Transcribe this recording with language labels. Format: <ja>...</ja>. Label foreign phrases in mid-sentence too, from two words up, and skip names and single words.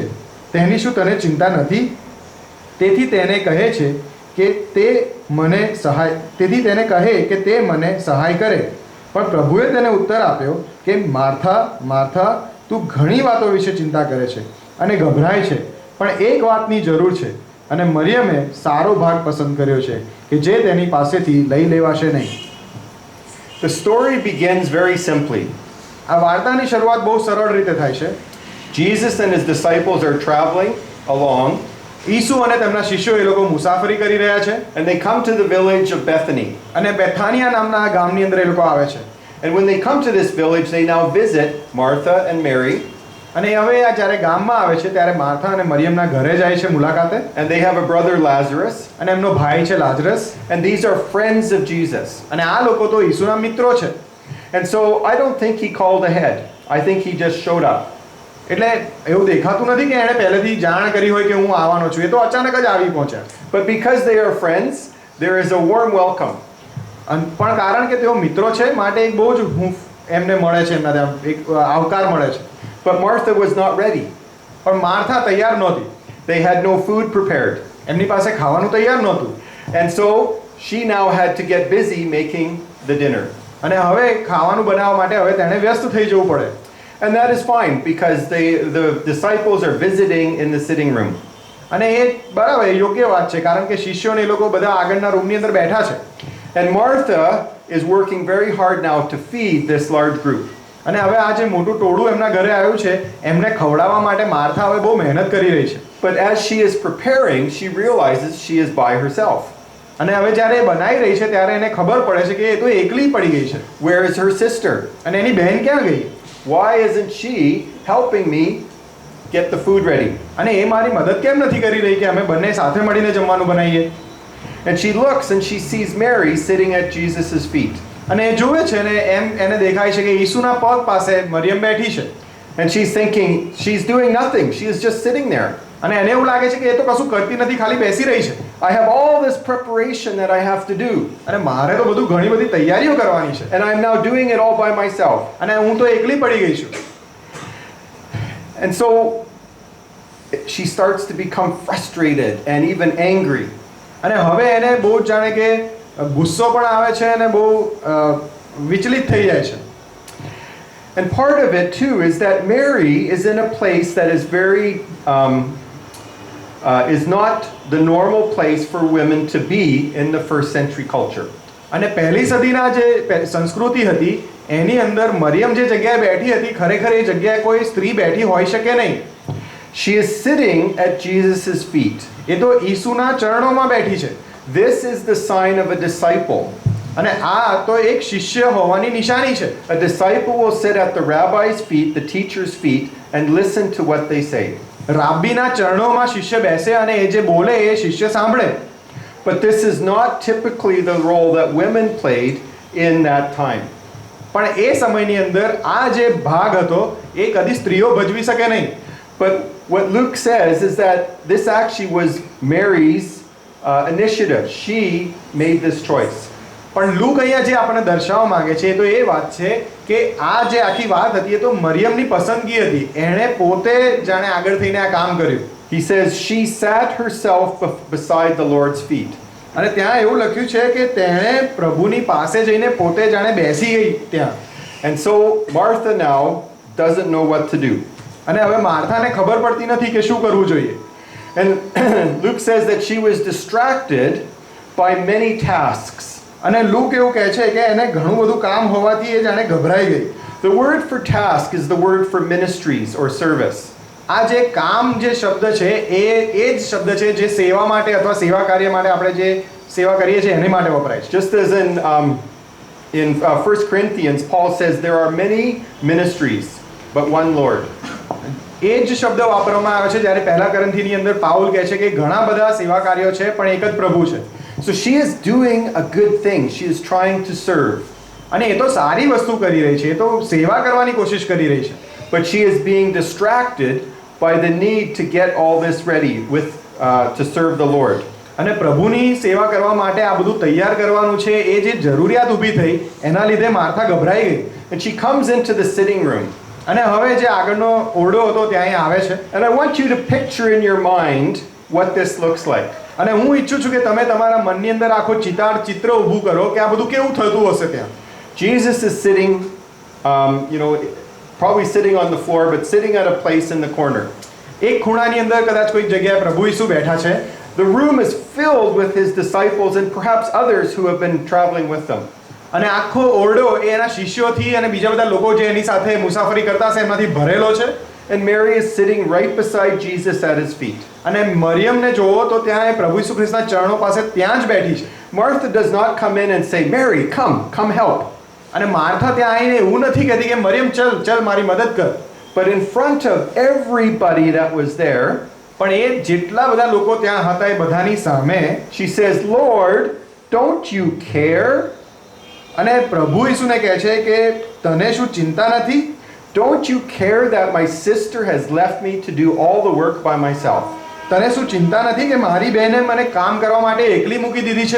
<gu>તેની શું તને ચિંતા નથી? તેથી તેને કહે કે તે મને સહાય કરે. પણ પ્રભુએ તેને ઉત્તર આપ્યો કે માર્થા, માર્થા, તું ઘણી વાતો વિશે ચિંતા કરે છે અને ગભરાય છે, પણ એક વાતની જરૂર છે અને મરિયમે સારો ભાગ પસંદ કર્યો છે કે જે તેની પાસેથી લઈ લેવાશે નહીં.</gu> <en>The story begins very simply.</en> <gu>આ વાર્તાની શરૂઆત બહુ સરળ રીતે થાય છે.</gu> <en>Jesus and his disciples are traveling along,</en> <gu>ઈસુ અને તેમના શિષ્યો એ લોકો મુસાફરી કરી રહ્યા છે</gu> <en>and they come to the village of Bethany.</en> <gu>અને બેથાનિયા નામના આ ગામની અંદર એ લોકો આવે છે.</gu> <en>And when they come to this village, they now visit Martha and Mary.</en> <gu>અને હવે આ જ્યારે ગામમાં આવે છે ત્યારે માર્થા અને મરિયમના ઘરે જાય છે મુલાકાતે.</gu> <en>And they have a brother Lazarus.</en> <gu>અને એમનો ભાઈ છે લાજરસ.</gu> <en>And these are friends of Jesus.</en> <gu>અને આ લોકો તો ઈસુના મિત્રો છે.</gu> <en>And so I don't think he called ahead. I think he just showed up.</en> <gu>એટલે એવું દેખાતું નથી કે એણે પહેલેથી જાણ કરી હોય કે હું આવવાનો છું. એ તો અચાનક જ આવી પહોંચ્યા.</gu> <en>But because they are friends, there is a warm welcome.</en> <gu>પણ કારણ કે તેઓ મિત્રો છે માટે એક બહુ જ હૂંફ એમને મળે છે, એમના ત્યાં એક આવકાર મળે છે.</gu> <en>But Martha was not ready.</en> <gu>પણ માર્થા તૈયાર નહોતી.</gu> <en>They had no food prepared.</en> <gu>એમની પાસે ખાવાનું તૈયાર નહોતું.</gu> <en>And so she now had to get busy making the dinner.</en> <gu>અને હવે ખાવાનું બનાવવા માટે હવે તેણે વ્યસ્ત થઈ જવું પડે.</gu> <en>And that is fine because the disciples are visiting in the sitting room.</en> <gu>અને એ બરાબર યોગ્ય વાત છે કારણ કે શિષ્યોને એ લોકો બધા આગળના રૂમની અંદર બેઠા છે.</gu> <en>And Martha is working very hard now to feed this large group.</en> <gu>અને હવે આ જે મોટું ટોળું એમના ઘરે આવ્યું છે એમને ખવડાવવા માટે માર્થા હવે બહુ મહેનત કરી રહી છે.</gu> <en>But as she is preparing, she realizes she is by herself.</en> <gu>અને હવે જ્યારે એ બનાવી રહી છે ત્યારે એને ખબર પડે છે કે એ તો એકલી પડી ગઈ છે.</gu> <en>Where is her sister?</en> <gu>અને એની બહેન ક્યાં ગઈ?</gu> <en>Why isn't she helping me get the food ready?</en> <gu>અને એ મારી મદદ કેમ નથી કરી રહી કે અમે બંને સાથે મળીને જમવાનું બનાવીએ?</gu> <en>And she looks and she sees Mary sitting at Jesus' feet.</en> <gu>અને એ જુએ છે ને એમ એને દેખાય છે કે ઈસુના પગ પાસે મરિયમ બેઠી છે.</gu> <en>And she's thinking, she's doing nothing. She is just sitting there.</en> <gu>અને એને એવું લાગે છે કે એ તો કશું કરતી નથી, ખાલી બેસી રહી છે.</gu> <en>I have all this preparation that I have to do.</en> <gu>અને મારે તો બધું ઘણી બધી તૈયારીઓ કરવાની છે.</gu> <en>And I'm now doing it all by myself.</en> <gu>અને હું તો એકલી પડી ગઈ છું.</gu> <en>And so she starts to become frustrated and even angry.</en> <gu>અને હવે એને બહુ જાણે કે ગુસ્સો પણ આવે છે અને બહુ વિચલિત થઈ જાય છે.</gu> <en>And part of it too is that Mary is in a place that is very is not the normal place for women to be in the first century culture.</en> <gu>અને પહેલી સદીના જે સંસ્કૃતિ હતી એની અંદર મરિયમ જે જગ્યાએ બેઠી હતી ખરેખર એ જગ્યાએ કોઈ સ્ત્રી બેઠી હોઈ શકે નહીં.</gu> <en>She is sitting at Jesus' feet.</en> <gu>એ તો ઈસુના ચરણોમાં બેઠી છે.</gu> <en>This is the sign of a disciple.</en> <gu>અને આ તો એક શિષ્ય હોવાની નિશાની છે.</gu> <en>A disciple will sit at the rabbi's feet, the teacher's feet, and listen to what they say.</en> <gu>રાબીના ચરણોમાં શિષ્ય બેસે અને એ જે બોલે એ શિષ્ય સાંભળે.</gu> <en>But this is not typically the role that women played in that time.</en> <gu>પણ એ સમયની અંદર આ જે ભાગ હતો એ કદી સ્ત્રીઓ ભજવી શકે નહીં.</gu> <en>But what Luke says is that this actually was Mary's initiative. She made this choice.</en> <gu>પણ લૂક અહીંયા જે આપણને દર્શાવવા માંગે છે એ તો એ વાત છે કે આ જે આખી વાત હતી એ તો મરિયમની પસંદગી હતી. એણે પોતે જાણે આગળ થઈને આ કામ કર્યું.</gu> <en>He says she sat herself beside the Lord's feet.</en> <gu>અને ત્યાં એવું લખ્યું છે કે તેણે પ્રભુની પાસે જઈને પોતે જાણે બેસી ગઈ ત્યાં.</gu> <en>And so Martha now doesn't know what to do.</en> <gu>અને હવે માર્થાને ખબર પડતી નથી કે શું કરવું જોઈએ.</gu> <en>And Luke says that she was distracted by many tasks.</en> <gu>અને લૂક એવું કહે છે કે એને ઘણું બધું કામ હોવાથી એ જાણે ગભરાઈ ગઈ.</gu> <en>The word for task is the word for ministries or service.</en> <gu>આ જે કામ જે શબ્દ છે એ જ શબ્દ છે જે સેવા માટે અથવા સેવા કાર્ય માટે આપણે જે સેવા કરીએ છીએ એની માટે વપરાય છે.</gu> <en>Just as in 1 Corinthians, Paul says there are many ministries, but one Lord.</en> <gu>એ જ શબ્દ વાપરવામાં આવે છે જ્યારે પહેલા કોરિન્થીની અંદર પાઉલ કહે છે કે ઘણા બધા સેવા કાર્યો છે પણ એક જ પ્રભુ છે.</gu> <en>So she is doing a good thing. She is trying to serve.</en> <gu>અને એ તો સારી વસ્તુ કરી રહી છે, એ તો સેવા કરવાની કોશિશ કરી રહી છે.</gu> <en>But she is being distracted by the need to get all this ready with to serve the Lord.</en> <gu>અને પ્રભુની સેવા કરવા માટે આ બધું તૈયાર કરવાનું છે એ જે જરૂરિયાત ઊભી થઈ એના લીધે માર્થા ગભરાઈ ગઈ.</gu> <en>And she comes into the sitting room.</en> <gu>અને હવે જે આગળનો ઓરડો હતો ત્યાં એ આવે છે.</gu> <en>And I want you to picture in your mind what this looks like.</en> <gu>અને હું ઈચ્છું છું કે તમે તમારા મનની અંદર આખો ચિત્ર ઊભું કરો કે આ બધું કેવું થતું હશે ત્યાં.</gu> <en>Jesus is sitting, probably sitting on the floor, but sitting at a place in the corner.</en> <gu>એક ખૂણાની અંદર કદાચ કોઈ જગ્યાએ પ્રભુ ઈસુ બેઠા છે.</gu> <en>The room is filled with his disciples and perhaps others who have been traveling with them.</en> <gu>અને આખો ઓરડો એ એના શિષ્યોથી અને બીજા બધા લોકો જે એની સાથે મુસાફરી કરતા હશે એમાંથી ભરેલો છે.</gu> <en>And Mary is sitting right beside Jesus at his feet.</en> <gu>અને મરિયમને જોવો તો ત્યાં એ પ્રભુ ઈસુ ખ્રિસ્તના ચરણો પાસે ત્યાં જ બેઠી છે.</gu> <en>Martha does not come in and say, Mary, come help.</en> <gu>અને માર્થા ત્યાં આવીને એવું નથી કહેતી કે મરિયમ ચલ મારી મદદ કર.</gu> <en>But in front of everybody that was there,</en> <gu>પણ એ જેટલા બધા લોકો ત્યાં હતા એ બધાની સામે</gu> <en>she says, Lord, don't you care?</en> <gu>અને પ્રભુ ઈસુને કહે છે કે તને શું ચિંતા નથી?</gu> <en>Don't you care that my sister has left me to do all the work by myself?</en> <gu>તને શું ચિંતા નથી કે મારી બહેને મને કામ કરવા માટે એકલી મૂકી દીધી છે?</gu>